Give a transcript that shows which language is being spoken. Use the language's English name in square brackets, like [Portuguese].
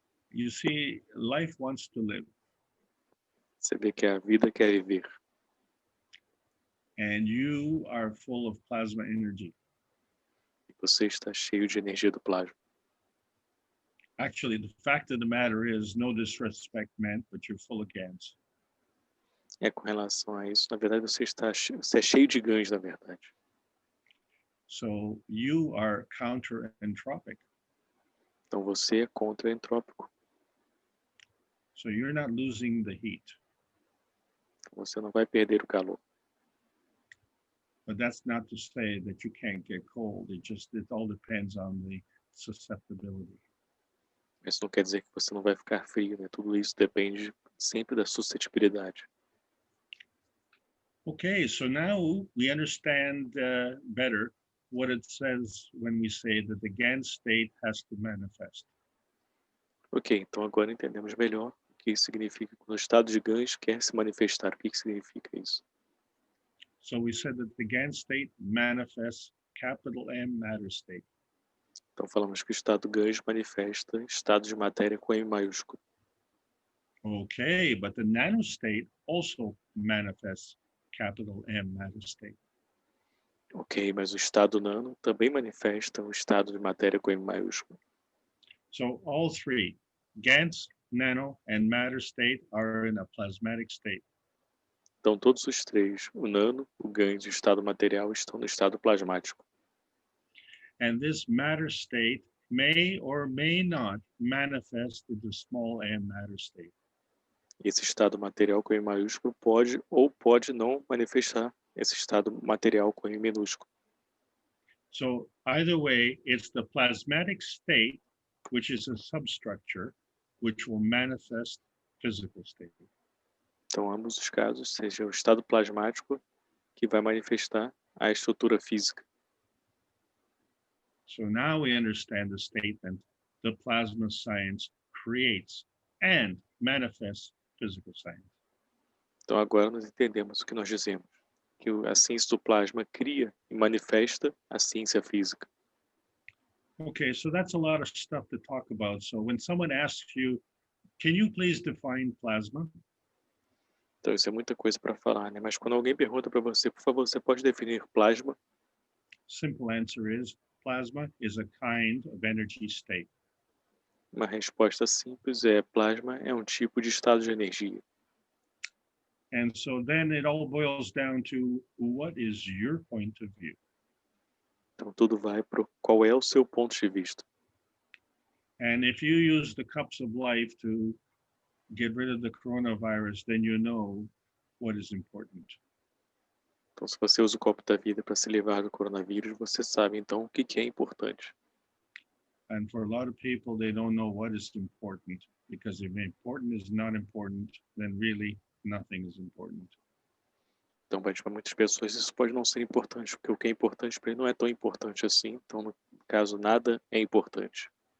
[English] You see, life wants to live. [Portuguese] Você vê que a vida quer viver. [English] And you are full of plasma energy. [Portuguese] E você está cheio de energia do plasma. [English] Actually, the fact of the matter is, no disrespect meant, but you're full of GANs. [Portuguese] É, com relação a isso, na verdade você é cheio de ganhos, na verdade. [English] So you are counter-entropic. [Portuguese] Então você é contra-entrópico. [English] So you're not losing the heat. [Portuguese] Você não vai perder o calor. [English] But that's not to say that you can't get cold. It all depends on the susceptibility. [Portuguese] Isso não quer dizer que você não vai ficar frio, né? Tudo isso depende sempre da suscetibilidade. [English] Okay, so now we understand better what it says when we say that the GAN state has to manifest. [Portuguese] Ok, então agora entendemos melhor o que isso significa quando o estado de ganhos quer se manifestar. O que significa isso? [English] So we said that the GAN state manifests capital M matter state. [Portuguese] Então falamos que o estado ganhos manifesta estado de matéria com M maiúsculo. [English] Okay, but the nanostate also manifests capital M matter state. [Portuguese] Ok, mas o estado nano também manifesta o estado de matéria com M maiúsculo. [English] So all three, GANs, nano, and matter state are in a plasmatic state. [Portuguese] Então todos os três, o nano, o ganhos e o estado material, estão no estado plasmático. [English] And this matter state may or may not manifest in the small m matter state. [Portuguese] Esse estado material com M maiúsculo pode ou pode não manifestar esse estado material com M minúsculo. [English] So either way, it's the plasmatic state, which is a substructure, which will manifest physical state. [Portuguese] Então, ambos os casos, seja o estado plasmático que vai manifestar a estrutura física. [English] So now we understand the statement, the plasma science creates and manifests physical science. [Portuguese] Então, agora nós entendemos o que nós dizemos, que a ciência do plasma cria e manifesta a ciência física. [English] Okay, so that's a lot of stuff to talk about. So when someone asks you, can you please define plasma? [Portuguese] Então, isso é muita coisa para falar, né? Mas quando alguém pergunta para você, por favor, você pode definir plasma? [English] Simple answer is plasma is a kind of energy state. [Portuguese] Uma resposta simples é: plasma é um tipo de estado de energia. [English] And so then it all boils down to what is your point of view? [Portuguese] Então, tudo vai para qual é o seu ponto de vista. [English] And if you use the cups of life to get rid of the coronavirus, then you know what is important. [Portuguese] Então, se você usa o copo da vida para se livrar do coronavírus, você sabe então o que é importante. [English] And for a lot of people, they don't know what is important, because if important is not important, then really nothing is important. [Portuguese] Então, para muitas pessoas isso pode não ser importante, porque o que é importante para ele não é tão importante assim. Então, no caso, nada é importante.